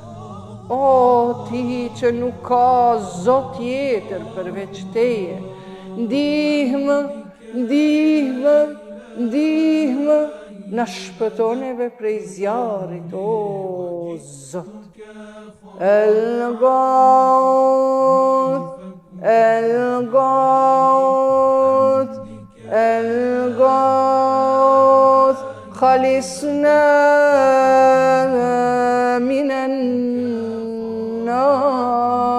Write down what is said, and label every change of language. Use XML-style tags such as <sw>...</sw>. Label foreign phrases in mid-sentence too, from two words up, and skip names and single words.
<sq>O ti që nuk ka Zot tjetër përveç teje, ndihmë, ndihmë, ndihmë, na shpëtoneve prej zjarrit, o Zot.</sq> <ar>الغوث، الغوث، الغوث، خلصنا من النار.</ar>